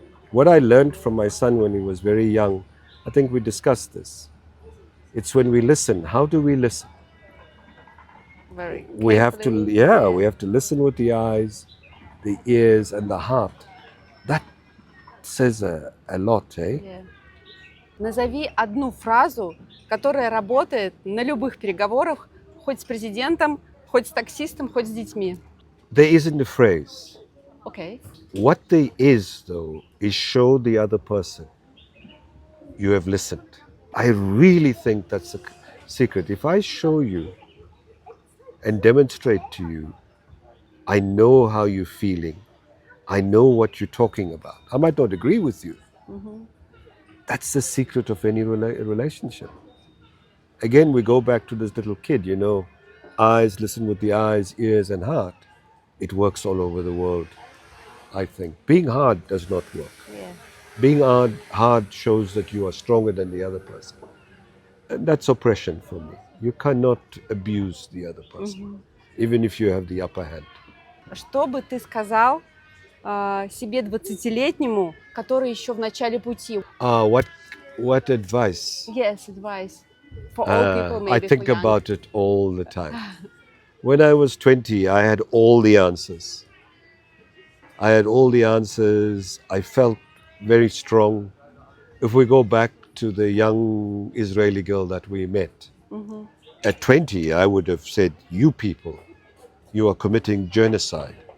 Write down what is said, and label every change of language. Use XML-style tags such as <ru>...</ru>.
<en>What I learned from my son when he was very young, I think we discussed this. It's when we listen. How do we listen? Very We have to, carefully. we have to listen with the eyes, the ears, and the heart. That says a lot, eh? Yeah.</en> <ru>Назови одну фразу, которая работает на любых переговорах, хоть с президентом, хоть с таксистом, хоть с детьми.</ru> <en>There isn't a phrase. Okay. What there is, though, is show the other person you have listened. I really think that's a secret. If I show you and demonstrate to you, I know how you're feeling. I know what you're talking about. I might not agree with you. That's the secret of any relationship. Again, we go back to this little kid, you know, eyes, listen with the eyes, ears, and heart. It works all over the world, I think. Being hard does not work. Yeah. Being hard shows that you are stronger than the other person. And that's oppression for me. You cannot abuse the other person, even if you have the upper hand.</en> <ru>Что бы ты сказал себе 20-летнему, который еще в начале пути?</ru> <en>What advice? Yes, advice for all people, maybe I think for young. about it all the time. When I was 20, I had all the answers. I felt very strong. If we go back to the young Israeli girl that we met, at 20, I would have said, you people, you are committing genocide.</en>